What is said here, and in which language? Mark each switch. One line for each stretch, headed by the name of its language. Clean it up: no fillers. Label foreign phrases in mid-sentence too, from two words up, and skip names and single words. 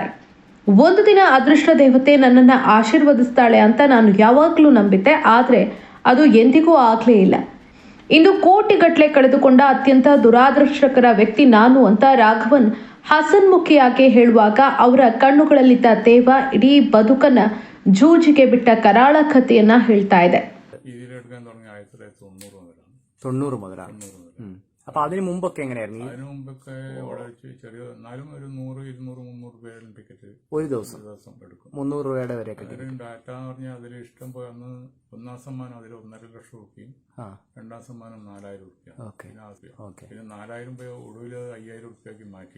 Kannada: ಒಂದು ದಿನ ಅದೃಷ್ಟ ದೇವತೆ ನನ್ನನ್ನು ಆಶೀರ್ವದಿಸ್ತಾಳೆ ಅಂತ ನಾನು ಯಾವಾಗಲೂ ನಂಬಿದ್ದೆ. ಆದರೆ ಅದು ಎಂದಿಗೂ ಆಗಲೇ ಇಲ್ಲ. ಇಂದು ಕೋಟಿಗಟ್ಟಲೆ ಕಳೆದುಕೊಂಡ ಅತ್ಯಂತ ದುರಾದೃಷ್ಟಕರ ವ್ಯಕ್ತಿ ನಾನು ಅಂತ ರಾಘವನ್ ಹಸನ್ಮುಖಿಯಾಗಿ ಹೇಳುವಾಗ ಅವರ ಕಣ್ಣುಗಳಲ್ಲಿದ್ದ ತೇವ ಇಡೀ ಬದುಕನ್ನ ಜೂಜಿಗೆ ಬಿಟ್ಟ കരാള കഥೆಯನ್ನ ಹೇಳ್ತಾ ಇದೆ.
Malayalam: തൊണ്ണൂറ് മുതലാ. അപ്പൊ അതിന് മുമ്പൊക്കെ എങ്ങനെയായിരുന്നു? അതിനു മുമ്പൊക്കെ ചെറിയ എന്നാലും ഒരു 100, 200, 300 രൂപയുടെ ടിക്കറ്റ് ഒരു ദിവസം എടുക്കും. 300 രൂപയുടെ വരെ ഡാറ്റ എന്ന് പറഞ്ഞാൽ അതിൽ ഇഷ്ടം പോലെ അന്ന് ഒന്നാം സമ്മാനം അതിൽ 1.5 ലക്ഷം രൂപയും രണ്ടാം സമ്മാനം 4000 രൂപ, പിന്നെ 4000 രൂപ ഒടുവിൽ 5000 രൂപയ്ക്ക് മാറ്റി.